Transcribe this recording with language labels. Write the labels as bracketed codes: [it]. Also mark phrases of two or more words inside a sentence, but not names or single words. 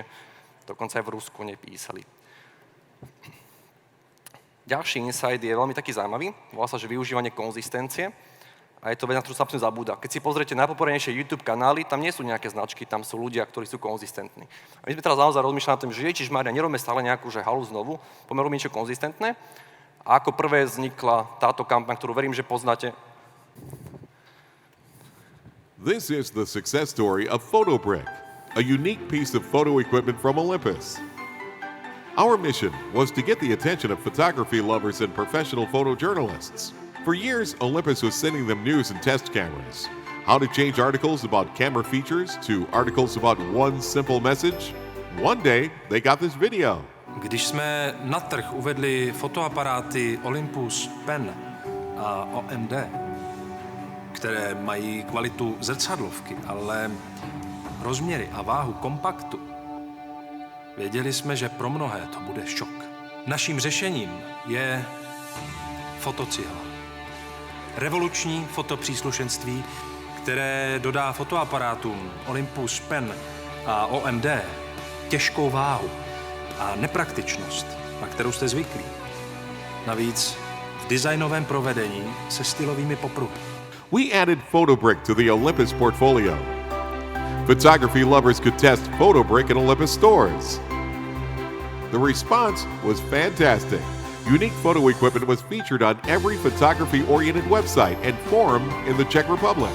[sk] Dokonca aj v Rusku nepísali. Ďalší insight je veľmi taký zaujímavý, volá sa, že využívanie konzistencie a je to vec, na ktorú sa absolútne zabúda. Keď si pozriete najpopulárnejšie YouTube kanály, tam nie sú nejaké značky, tam sú ľudia, ktorí sú konzistentní. A my sme teraz naozaj rozmýšľali na tom, že Ježišmária, nerobíme stále nejakú halu znovu, poďme robiť niečo konzistentné. A ako prvé vznikla táto kampaň, ktorú verím, že poznáte. [en] This is the success story of PhotoBrick, a unique piece of photo equipment from Olympus. Our mission was to get the attention of photography lovers and professional photojournalists. For years, Olympus was sending them news and test cameras. How to change articles about camera features to articles about one simple message. One day, they got this video. [cs] Když jsme na trh uvedli fotoaparáty Olympus Pen a OMD, které mají kvalitu zrcadlovky, ale rozměry a váhu kompaktu, věděli jsme, že pro mnohé to bude šok. Naším řešením je fotocihla. Revoluční fotopříslušenství, které dodá fotoaparátům Olympus Pen a OMD těžkou váhu a nepraktičnost, na kterou jste zvyklí. Navíc v designovém provedení se stylovými popruhy. [en] We added PhotoBrick to the Olympus portfolio. Photography lovers could test PhotoBrick in Olympus stores. The response was fantastic. Unique photo equipment was featured on every photography-oriented website and forum in the Czech Republic.